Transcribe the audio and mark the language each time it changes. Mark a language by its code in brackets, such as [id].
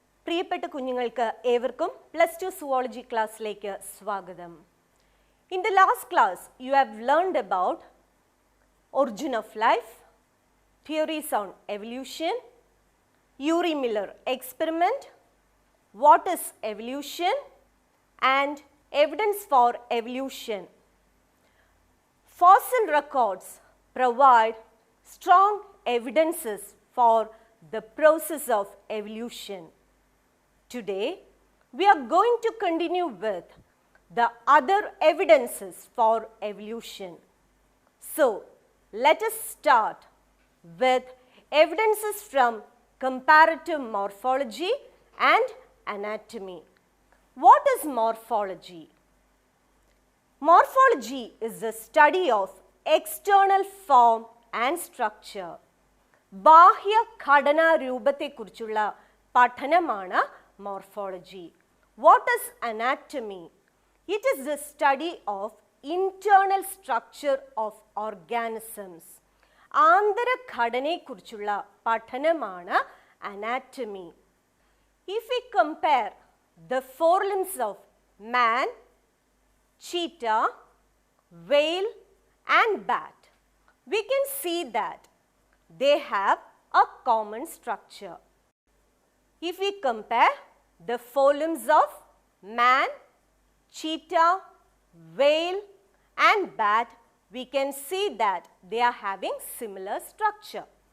[ml] പ്രിയപ്പെട്ട കുഞ്ഞുങ്ങൾക്ക് ഏവർക്കും +2 zoology ക്ലാസ്സിലേക്ക് സ്വാഗതം. [en] In the last class you have learned about origin of life, theories on evolution, Urey-Miller experiment, what is evolution and evidence for evolution. Fossil records provide strong evidences for the process of evolution. Today, we are going to continue with the other evidences for evolution. So, let us start with evidences from comparative morphology and anatomy. What is morphology? Morphology is the study of external form and structure. [ml] ബാഹ്യ ഘടനാ രൂപത്തെക്കുറിച്ചുള്ള പഠനമാണ് morphology. [en] What is anatomy? It is the study of internal structure of organisms. [ml] ആന്തരഘടനയെക്കുറിച്ചുള്ള പഠനമാണ് anatomy. [en] If we compare the forelimbs of man, cheetah, whale and bat, we can see that they have a common structure. If we compare the forelimbs of man, cheetah, whale and bat, we can see that they are having similar structure.